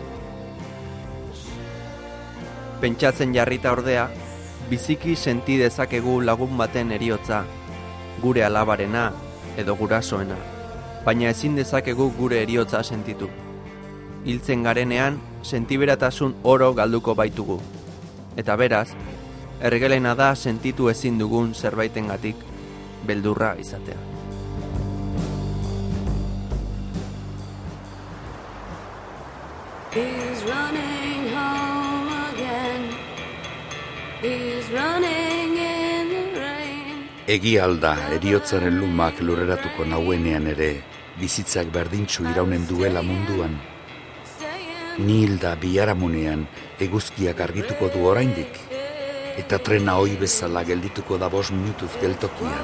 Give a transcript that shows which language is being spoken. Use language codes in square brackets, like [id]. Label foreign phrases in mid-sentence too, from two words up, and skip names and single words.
[eu] Pentsatzen jarrita ordea, biziki senti dezakegu lagun baten heriotza, gure alabarena edo gurasoena, baina ezin dezakegu gure heriotza sentitu. Hiltzen garenean, sentiberatasun oro galduko baitugu. Eta beraz, ergelena da sentitu ezin dugun zerbaitengatik beldurra izatea. [en] He's running home again. He's running in the rain. [eu] Egia alda, heriotzaren lumak lurreratuko nauenean ere, bizitzak berdintxu iraunen duela munduan. Ni hilda biharamunean eguzkiak argituko du oraindik, eta trena ohi bezala geldituko da 5 minutuz geltokian.